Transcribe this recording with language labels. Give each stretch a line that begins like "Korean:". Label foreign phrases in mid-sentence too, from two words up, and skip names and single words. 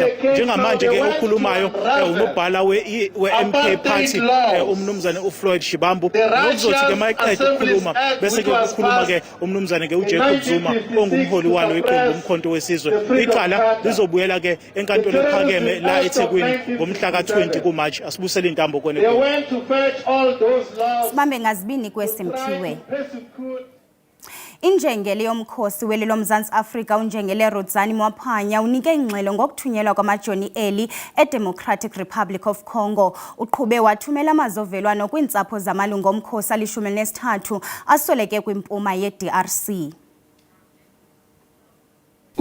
Zulu: Njengamanje ke okhulumayo unobhala we-MK Party uMnumzane uFloyd Shibambu ukuzothi ke mayeqeda ukukhuluma bese ke ukukhuluma ke uMnumzane ke uJacob Zuma ongumholi walo iqembu umkhonto wesizwe. Icala lizobuyela ke enkantolo ephakeme la eThekwini ngomhla ka-20 kuMarch. Asibusele intambo kone.
Xhosa: Sibambe ngazibini kweSimphiwe. Injengele yomkhosi weli loMzantsi Afrika unjengele Rodzani Mwaphanya unike ingxelo ngokuthunyelwa kwamajoni eli eDemocratic Republic of Congo. Uqhube wathumela amazovelwano kwiintsapho zamalungu omkhosi ali-13 asweleke kwimpuma ye-DRC.